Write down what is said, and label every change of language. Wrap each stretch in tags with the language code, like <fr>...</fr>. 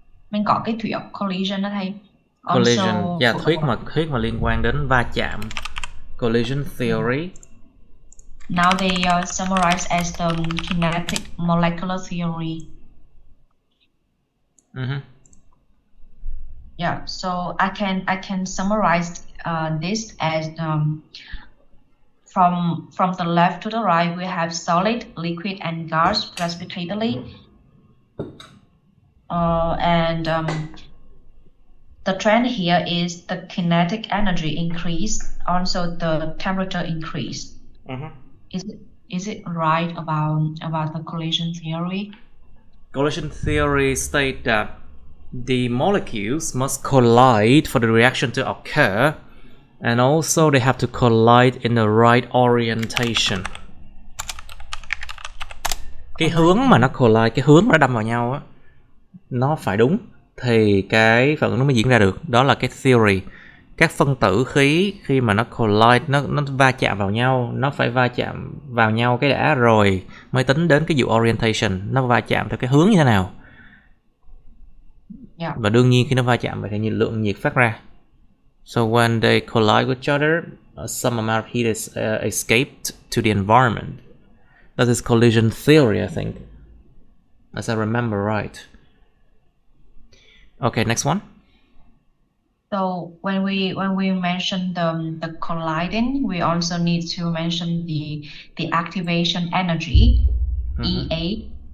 <vi>Mình có cái thuyết collision đó thầy. Collision, yeah, thuyết mà liên quan đến va chạm.</vi> <en>Collision theory. Now they summarize as the kinetic molecular theory. Yeah, so I can summarize this as from the left to the right we have solid, liquid, and gas precipitately, and the trend here is the kinetic energy increase, also the temperature increase. Is it right about the collision theory? Collision theory states that the molecules must collide for the reaction to occur, and also they have to collide in the right orientation.</en> <vi>Cái hướng mà nó collide, cái hướng mà nó đâm vào nhau á, nó phải đúng thì cái phản ứng nó mới diễn ra được. Đó là cái theory. Các phân tử khí khi mà nó collide, nó va chạm vào nhau, nó phải va chạm vào nhau cái đã rồi mới tính đến cái vụ orientation, nó va chạm theo cái hướng như thế nào.</vi> <en>Yeah.</en> <vi>Và đương nhiên khi nó va chạm vậy thì lượng nhiệt phát ra.</vi> <en>So when they collide with each other, some amount of heat is escaped to the environment. That is collision theory, I think, as I remember right. Okay, next one. So when we mention the colliding, we also need to mention the activation energy, EA.</en>